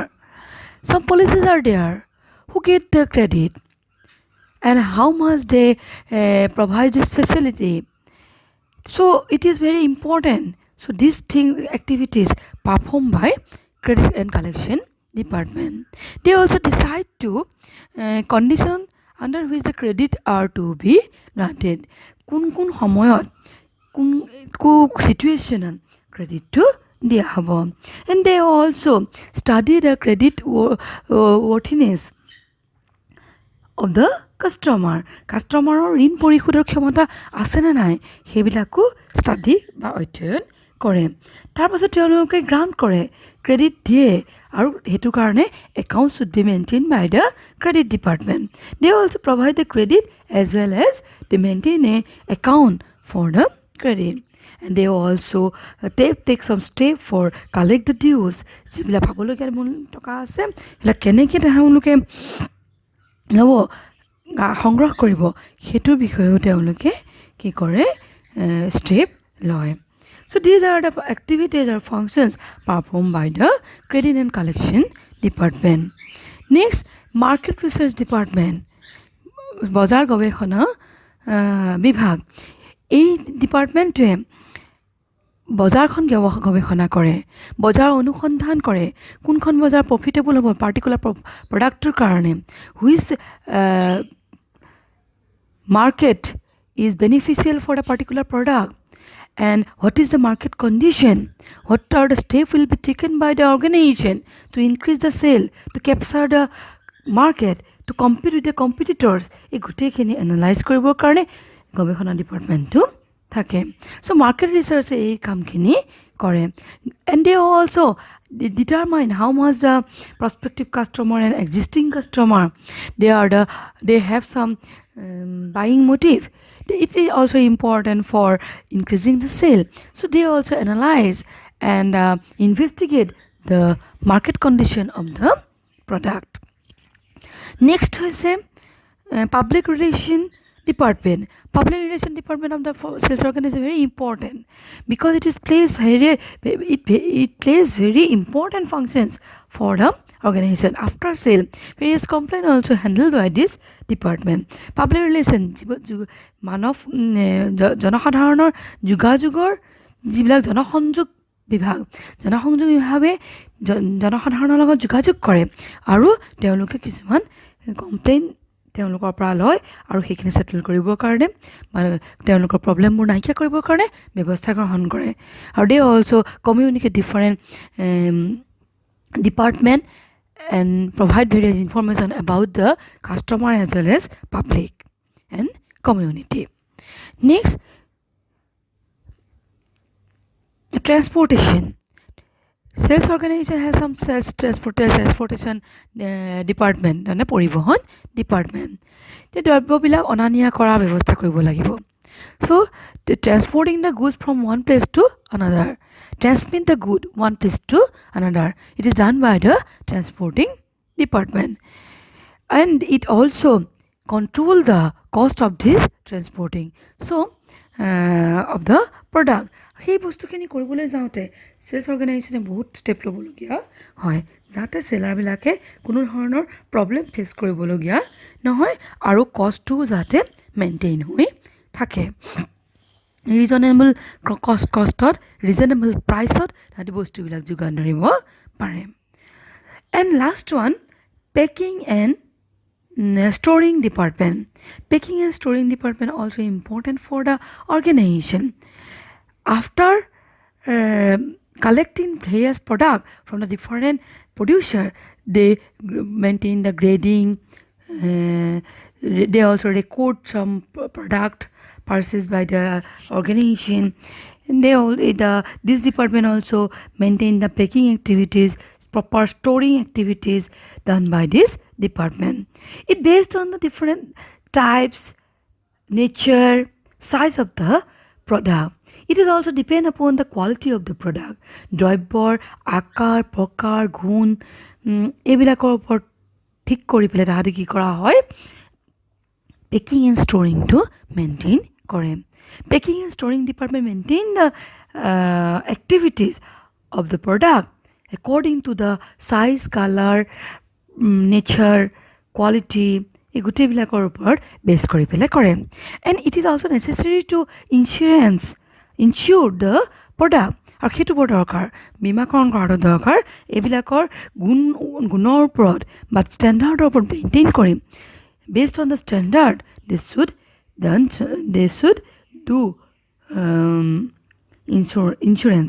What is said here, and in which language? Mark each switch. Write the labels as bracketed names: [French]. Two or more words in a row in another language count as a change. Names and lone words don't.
[English] Some policies are there who get the credit and how much they provide this facility. So it is very important. So these activities performed by credit and collection department. They also decide to condition under which the credit are to be granted. [Assamese] কোন সময়ত কোন [English] situation credit to [Assamese] দিয়া হ'ব। [English] And they also study the credit worthiness of the [Assamese] কাষ্টমাৰৰ ঋণ পৰিশোধৰ ক্ষমতা আছেনে নাই সেইবিলাকো ষ্টাডি বা অধ্যয়ন কৰে। তাৰপাছত তেওঁলোকে গ্ৰাণ্ট কৰে, ক্ৰেডিট দিয়ে আৰু সেইটো কাৰণে [English] account should be maintain by the credit department. they also provide the credit as well as they maintain a account for the credit. And they also take some step for collect the dues, [Assamese] যিবিলাক পাবলগীয়া টকা আছে সেইবিলাক কেনেকৈ তেওঁলোকে হ'ব সংগ্ৰহ কৰিব সেইটোৰ বিষয়েও তেওঁলোকে কি কৰে ষ্টেপ লয়। [English] So these are the activities or functions performed by the credit and collection department. Next, market research department, [Assamese] বজাৰ গৱেষণা বিভাগ। এই ডিপাৰ্টমেণ্টটোৱে বজাৰখন গৱেষণা কৰে, বজাৰ অনুসন্ধান কৰে, কোনখন বজাৰ প্ৰফিটেবল হ'ব পাৰ্টিকুলাৰ প্ৰডাক্টটোৰ কাৰণে, [English] হুইচ market is beneficial for a particular product, and what is the market condition, what are the steps will be taken by the organization to increase the sale, to capture the market, to compete with the competitors. [Assamese] এই গোটেইখিনি এনালাইজ কৰিবৰ কাৰণে গৱেষণা ডিপাৰ্টমেণ্টটো থাকে। চ' মাৰ্কেট ৰিচাৰ্চে এই কামখিনি কৰে। [English] and they also' determine how much the prospective customer and existing customer they have some buying motive. It is also important for increasing the sale. So they also analyze and investigate the market condition of the product. Next is public relation department. Public relation department of the sales organization is very important because it plays very important functions for the organization. After sale, various complaints also handled by this department. Public relation [Assamese] মানৱ জনসাধাৰণৰ যোগাযোগৰ যিবিলাক জনসংযোগ বিভাগে জনসাধাৰণৰ লগত যোগাযোগ কৰে আৰু তেওঁলোকে কিছুমান কমপ্লেইন তেওঁলোকৰ পৰা লয় আৰু সেইখিনি সেটেল কৰিবৰ কাৰণে মানে তেওঁলোকৰ প্ৰব্লেমবোৰ নাইকিয়া কৰিবৰ কাৰণে ব্যৱস্থা গ্ৰহণ কৰে আৰু [English] they also communicate different department and provide various information about the customer as well as public and community. Next, transportation. Sales organization has some sales transportation department and পৰিবহন department. [Assamese] The দ্ৰব্যবিলাক অনা নিয়া কৰা ব্যৱস্থা কৰিব লাগিব. [English] So, transporting the goods from one place to another, transmit the good one place to another. It is done by the transporting department, and it also control the cost of this transporting. So, of the product. [Assamese] সেই বস্তুখিনি কৰিবলৈ যাওঁতে সেলছ অৰ্গেনাইজেশ্যনে বহুত ষ্টেপ ল'বলগীয়া হয় যাতে সেলাৰবিলাকে কোনো ধৰণৰ প্ৰব্লেম ফেচ কৰিবলগীয়া নহয় আৰু কষ্টটো যাতে মেইনটেইন হৈ থাকে ৰিজনেবল কষ্টত ৰিজনেবল প্ৰাইচত তাহাঁতি বস্তুবিলাক যোগান ধৰিব পাৰে [English] and last one packing and storing department. Packing and storing department also important for the organization. After collecting various products from the different producer, they maintain the grading. They also record some product purchased by the organization. And this department also maintain the packing activities, proper storing activities done by this department. It based on the different types, nature, size of the product. It is also depend upon the quality of the product. [Assamese] দ্ৰব্যৰ আকাৰ প্ৰকাৰ গুণ এইবিলাকৰ ওপৰত ঠিক কৰি পেলাই তাহাঁতি কি কৰা হয় [English] packing and [Assamese] ষ্টৰিংটো মেইনটেইন কৰে [English] packing and storing department maintain the activities of the product according to the size, color, nature, quality [Assamese] এই গোটেইবিলাকৰ ওপৰত বেছ কৰি পেলাই কৰে [English] and it is also necessary to insure the product [Assamese] আৰু সেইটো বৰ দৰকাৰ বীমাকৰণ কৰাটো দৰকাৰ এইবিলাকৰ গুণৰ ওপৰত বা ষ্টেণ্ডাৰ্ডৰ ওপৰত মেইনটেইন কৰিম [English] based on the standard they should do insurance.